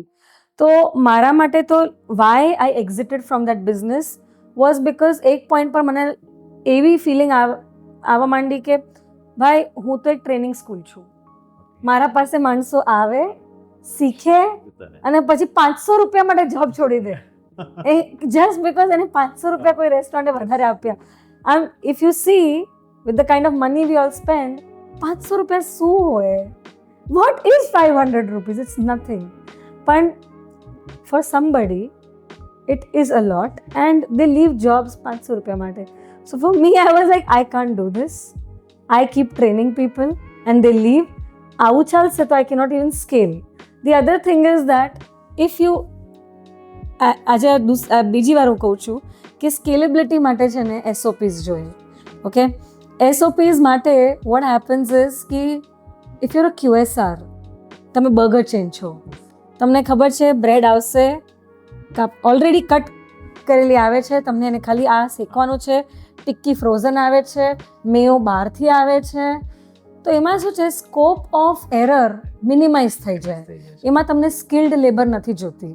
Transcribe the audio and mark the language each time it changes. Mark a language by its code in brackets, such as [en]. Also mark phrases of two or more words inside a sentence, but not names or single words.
[gu] તો મારા માટે તો [en] why I exited from that business was because [gu] એક પોઈન્ટ પર મને એવી ફિલિંગ આવવા માંડી કે ભાઈ હું તો એક ટ્રેનિંગ સ્કૂલ છું, મારા પાસે માણસો આવે, શીખે અને પછી 500 રૂપિયા માટે જોબ છોડી દે, એ [en] just because [gu] એને 500 રૂપિયા કોઈ રેસ્ટોરન્ટે વધારે આપ્યા. [en] આમ if you see with the kind of money we all spend, 500 [gu] રૂપિયા શું હોય? [en] What is 500 rupees? It's nothing. પણ for somebody it is a lot and they leave jobs 500 [gu] રૂપિયા માટે. [en] So for me I was like I can't do this. I keep training people and they leave. [gu] આવું ચાલશે તો [en] I cannot even scale. The other thing is that if you [gu] આજે બીજી વાર હું કહું છું કે સ્કેલેબિલિટી માટે છે ને SOPs જોઈએ. [en] ઓકે, SOPs માટે what happens is કે if you're a QSR, [gu] તમે બર્ગર ચેન છો, તમને ખબર છે બ્રેડ આવશે, [en] already cut [gu] કરેલી આવે છે, તમને એને ખાલી આ શેકવાનું છે, ટિક્કી ફ્રોઝન આવે છે, મેયો બહારથી આવે છે, તો એમાં શું છે [en] scope of error minimize [gu] થઈ જાય, એમાં તમને [en] skilled labour [gu] નથી જોતી.